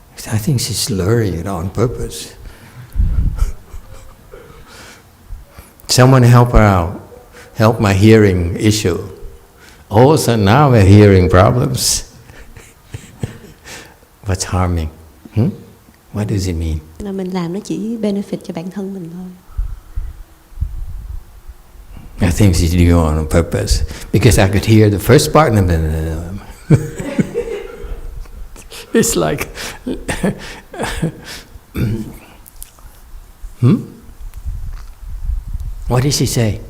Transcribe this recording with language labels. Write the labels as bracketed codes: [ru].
[en] I think she's slurring it on purpose. Someone help her out. Help my hearing issue. All of a sudden now we're hearing problems. What's harming? What does it mean? [vi] Là mình làm nó chỉ benefit cho bản thân mình thôi. [en] I think she's doing it on purpose because I could hear the first part and then it's like What did she say?